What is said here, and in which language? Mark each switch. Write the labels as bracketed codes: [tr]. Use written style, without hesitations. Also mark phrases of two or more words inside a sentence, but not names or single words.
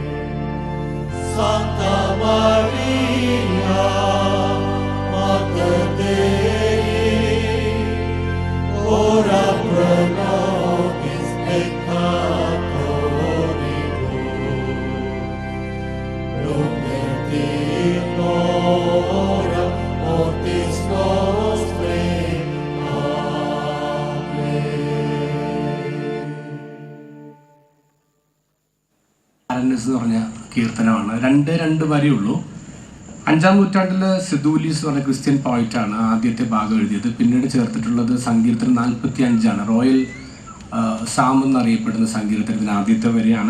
[la] Santa Maria, Mater Dei, ora pro nobis peccatoribus, nunc et in hora mortis nostrae. Amen. [ml] എന്ന് പറഞ്ഞ കീർത്തനമാണ്. രണ്ട് വരെയുള്ളൂ. 5-ാം നൂറ്റാണ്ടിൽ സിദൂലീസ് പറഞ്ഞ [en] Christian poet ആണ് [ml] ആദ്യത്തെ ഭാഗം എഴുതിയത്. പിന്നീട് ചേർത്തിട്ടുള്ളത് സങ്കീർത്തനം 45 [en] royal psalm [ml] എന്നറിയപ്പെടുന്ന സങ്കീർത്തനത്തിന് ആദ്യത്തെ വരെയാണ്.